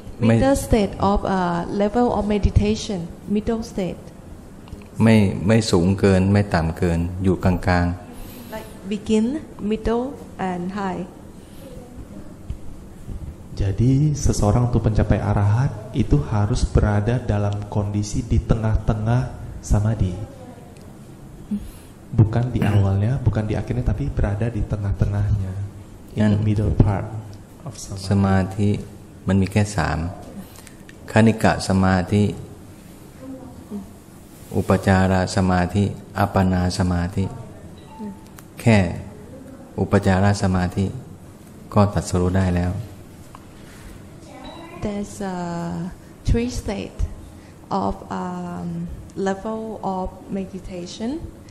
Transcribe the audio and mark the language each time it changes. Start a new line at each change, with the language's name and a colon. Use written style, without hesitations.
English: Middle state of level of meditation. Middle state.
Thai: ไม่สูงเกินไม่ต่ำเกินอยู่กลางๆ
English: Like begin, middle, and high.
Indonesian: Jadi seseorang untuk mencapai arahat itu harus berada dalam kondisi di tengah-tengah samadhi. Bukan di awalnya, bukan di akhirnya, tapi berada di tengah-tengahnya.
English: In the middle part of samadhi.
Thai: สมาธิมันมีแค่3คณิกะสมาธิอุปจารสมาธิอัปปนาสมาธิแค่อุปจารสมาธิก็ตรัสรู้ได้แล้ว
English: There's 3 states of level of meditation.